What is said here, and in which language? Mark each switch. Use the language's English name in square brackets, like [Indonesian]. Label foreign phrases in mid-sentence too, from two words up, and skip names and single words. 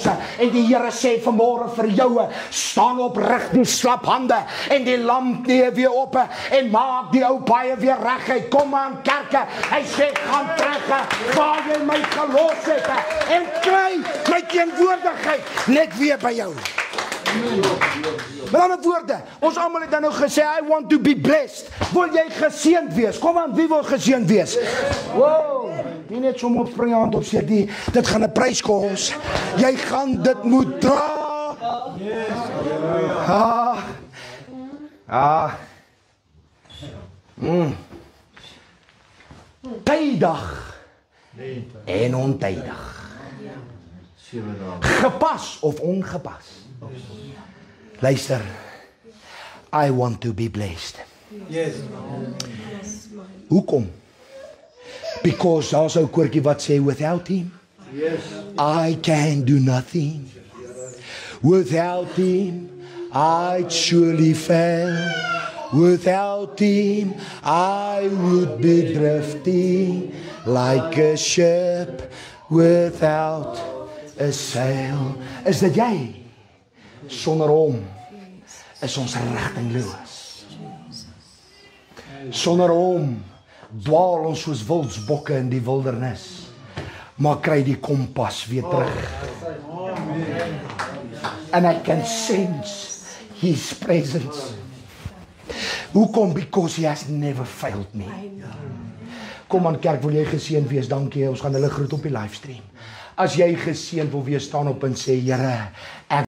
[Afrikaans] En die Here sê vanmôre vir jou, staan op, rig die slap hande en die lamp neer weer op en maak die ou baie weer reguit. Kom aan kerke, hy sê gaan terug waar jy my gelos het en kry my teenwoordigheid net weer by jou. Met ander woorde, ons almal het dan nou gesê, [English] I want to be blessed. [Afrikaans] Wil jy geseënd wees? Kom aan, wie wil geseënd wees? Wow, nie net som op spring hand op sê, dit gaan 'n prys kos. Jy gaan dit moet dra. Tydig en ontydig. Gepas of ongepas. Luister, [English] I want to be blessed. Yes. [Afrikaans] Hoekom? [English] Because [Afrikaans] daar's 'n koortjie wat sê [English] without him, yes, I can do nothing. Without him, I'd surely fail. Without him, I would be drifting like a ship without a sail. [Afrikaans] Is dit jy? Sonder hom is ons rigtingloos. Sonder hom dwaal ons soos wildsbokke in die wildernis, maar kry die kompas weer terug. [English] And I can sense his presence. [Afrikaans] Hoekom? [English] Because he has never failed me. [Afrikaans] Kom aan kerk, wil jy geseënd wees? Dankie, ons gaan hulle groet op die livestream. As jy geseënd wil wees, staan op en sê, Here, ek